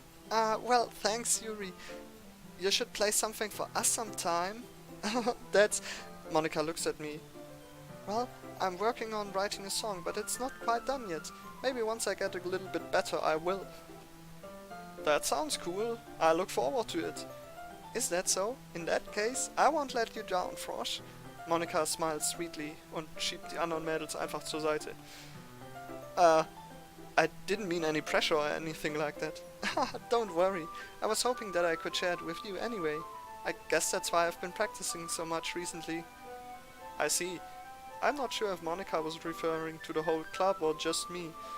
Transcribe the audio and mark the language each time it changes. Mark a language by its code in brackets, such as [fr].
[en] Well, thanks, Yuri. You should play something for us sometime. That's... Monica looks at me. Well, I'm working on writing a song, but it's not quite done yet. Maybe once I get a little bit better, I will. That sounds cool. I look forward to it. Is that so? In that case, I won't let you down, Frosch. [de] Monica [en] smiles sweetly [de] und schiebt die anderen Mädels einfach zur Seite. [en] I didn't mean any pressure or anything like that. Don't worry. I was hoping that I could share it with you anyway. I guess that's why I've been practicing so much recently. I see. I'm not sure if Monica was referring to the whole club or just me.